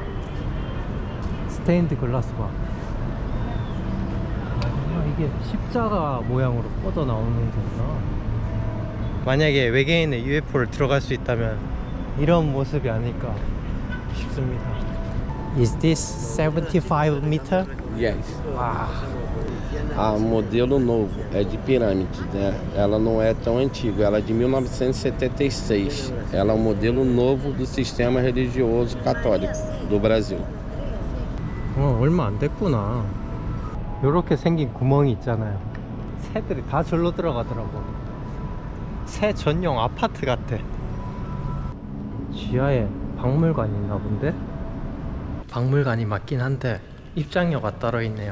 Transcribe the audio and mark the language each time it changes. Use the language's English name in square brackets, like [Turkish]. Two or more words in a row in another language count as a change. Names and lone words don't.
[Korean] 스테인드 글라스 봐. 이게 십자가 모양으로 뻗어 나오는 거구나. 만약에 외계인의 UFO를 들어갈 수 있다면 이런 모습이 아닐까 싶습니다. [English] Is this 75 meter? Yes. [Korean] 와. [Portuguese] A modelo novo é de pirâmide, né? Ela não é tão antiga, ela é de 1976. Ela é um modelo novo do sistema religioso católico do Brasil. [Korean] 얼마 안 됐구나. 요렇게 생긴 구멍이 있잖아요. 새들이 다 절로 들어가더라고. 새 전용 아파트 같아. 지하에 박물관이 있나 본데? 박물관이 맞긴 한데 입장료가 따로 있네요.